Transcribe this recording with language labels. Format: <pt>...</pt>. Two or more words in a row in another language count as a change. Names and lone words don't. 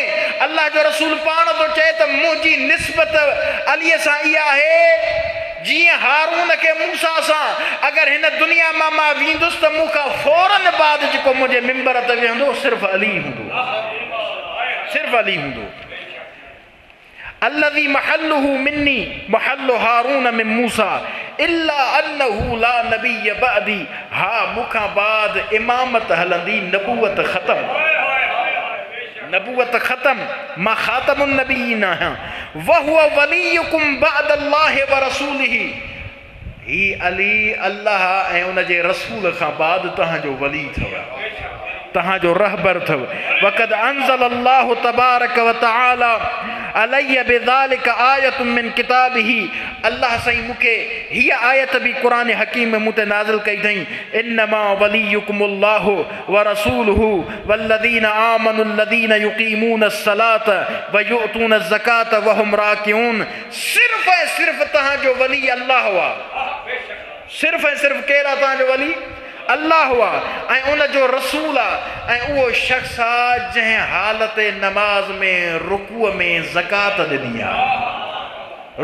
<sd>अल्लाह जो रसूल पाण थो चए त मुंहिंजी निस्बत अलीअ सां इहा आहे जीअं हारून खे मूसा सां। अगरि हिन दुनिया मां वेंदुसि त मूंखां फौरन बाद जेको मुंहिंजे मिंबर ते वेहंदो सिर्फ़ु अली हूंदो, सिर्फ़ु अली हूंदो।</sd> <ar>الذي محله مني محل هارون من موسى إلا أنه لا نبي بعدي.</ar> <sd>हा मूंखां बाद इमामत हलंदी, नबूवत ख़तम, नबूवत ख़तम, मां</sd> <ar>خاتم النبيين</ar> <sd>आहियां।</sd> <ar>وهو وليكم بعد الله ورسوله,</ar> <sd>ही अली अल्लाह ऐं उन जे रसूल खां बाद तव्हांजो वली अथव, तव्हांजो रहबर अथव।</sd> <ar>وقد أنزل الله تبارك وتعالى عليه بذلك آية من كتابه.</ar> <sd>अल्लाह साईं मूंखे हीअ आयत बि क़ुरान हकीम में मूं ते नाज़िल कई अथई।</sd> <ar>إنما وليكم الله ورسوله والذين آمنوا الذين يقيمون الصلاة ويؤتون الزكاة وهم راكعون.</ar> <sd>सिर्फ़ ऐं सिर्फ़ तव्हांजो वली अल्लाह हुआ, सिर्फ़ ऐं सिर्फ़ केरु आहे तव्हांजो वली? अल्लाह हुआ ऐं उन जो रसूल आहे। ऐं उहो शख़्स आहे जंहिं हालत नमाज़ में रुकूअ में ज़कात ॾिनी आहे।</sd>